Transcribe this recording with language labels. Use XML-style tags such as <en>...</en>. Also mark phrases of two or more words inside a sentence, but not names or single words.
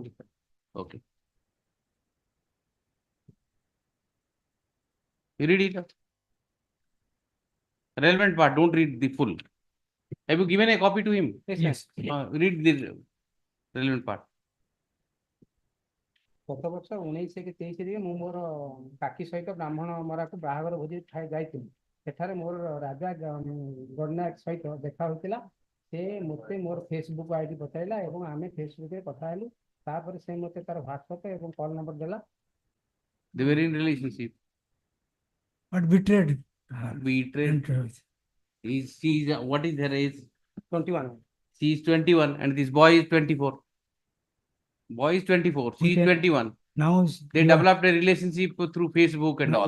<en>Okay. You read it. Relevant part. Don't read the full. Have you given a copy to him? Yes. Read the relevant part.</en> <or>ଗତ ବର୍ଷ 19/23 ମୁଁ ମୋର କାକି ସହିତ ବ୍ରାହ୍ମଣ ମରାକୁ ବାହାଘର ଭୋଜି ଯାଇଥିଲି। ସେଠାରେ ମୋର ରାଜା ଗଣନାୟକ ସହିତ ଦେଖା ହୋଇଥିଲା। ସେ ମୋତେ ମୋର ଫେସବୁକ୍ ଆଇଡି ବତାଇଲା ଏବଂ ଆମେ ଫେସବୁକରେ କଥା ହେଲୁ। ତାପରେ ସେ ମୋତେ ତାର ହ୍ୱାଟ୍ସଆପ ଏବଂ କଲ୍ ନମ୍ବର ଦେଲା।</or> <en>They were in relationship. But betrayed. Betrayed. What is her age? 21. She is 21 and this boy is 24. Boy is 24. She is 21. Now they developed a relationship through Facebook and all.</en>